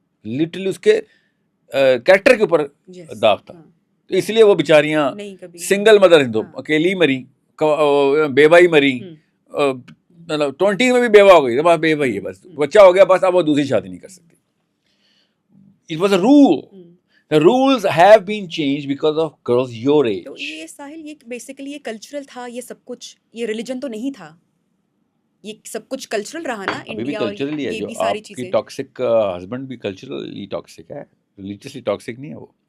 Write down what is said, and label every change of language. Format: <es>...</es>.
<ur>Literally اس کے character کے اوپر داغ تھا. تو اس لیے وہ بیچاریاں سنگل مدر ہیں, تو اکیلی مری, بیوائی مری, مطلب 20 میں بھی بیوہ ہو گئی, بس بیوہ ہی ہے, بس بچہ ہو گیا بس, اب وہ دوسری شادی نہیں کر سکتی.</ur> <en>It was a rule. The rules have been changed because of girls your age.</en> <ur>تو یہ ساحل, یہ بیسیکلی یہ کلچرل تھا, یہ سب کچھ, یہ ریلیجن تو نہیں تھا, یہ سب کچھ کلچرل رہا نا انڈیا, اور یہ بھی ساری چیزیں. ٹاکسک ہسبینڈ بھی کلچرلی ٹاکسک ہے, ریلیجیسلی ٹاکسک نہیں ہے وہ.</ur>